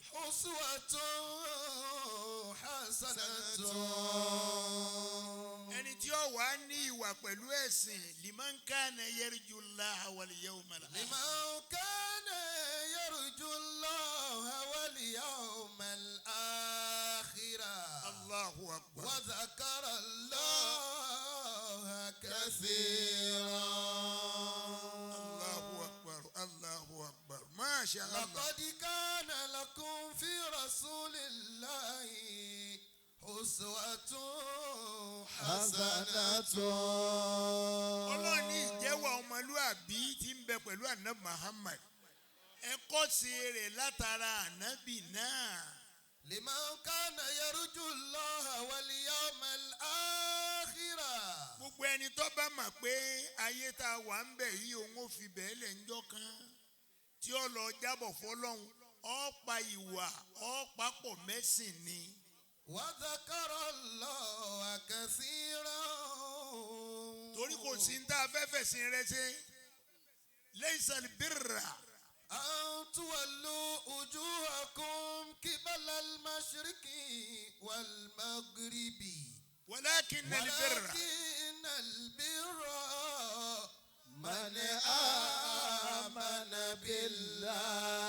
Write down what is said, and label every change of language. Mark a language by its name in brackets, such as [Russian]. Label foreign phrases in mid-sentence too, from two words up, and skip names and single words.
[Arabic] أسوة حسنة. [Yoruba] Ẹni tí ó wà ní ìwà pẹ̀lú ẹ̀sìn [Arabic] لمن كان يرجو الله واليوم الآخر. لمن كان يرجو الله واليوم الآخر الله أكبر. وذكر الله كثيرا. الله أكبر. الله أكبر. ما شاء الله. لقد كان لكم في رسول الله أسوة حسنة. [Yoruba] Ọlọ́run ní ìjẹ́wọ́ ọmọlúàbí tí ń bẹ pẹ̀lú Ànábì Muhammad. ẹ kọ́ṣe rẹ̀ látara ànábì náà. [Arabic] لمن كان يرجو الله واليوم الآخر. [Yoruba] gbogbo ẹni tó bá mọ̀ pé ayé tá a wà ń bẹ̀ yìí òun ò fi bẹ́ẹ̀ lẹ̀ ńjọ́ kan tí ó lọ jábọ̀ fọlọ́hún ó pa ìwà ó papọ̀ mẹ́sìn ni. [Arabic] وذكر الله كثيرا. [Yoruba] torí kò sí ní tá a fẹ́ fẹ̀sìn rẹ ṣe [Arabic] ليس البر أن تولوا وجوهكم قبل المشرق والمغرب ولكن البر من آمن بالله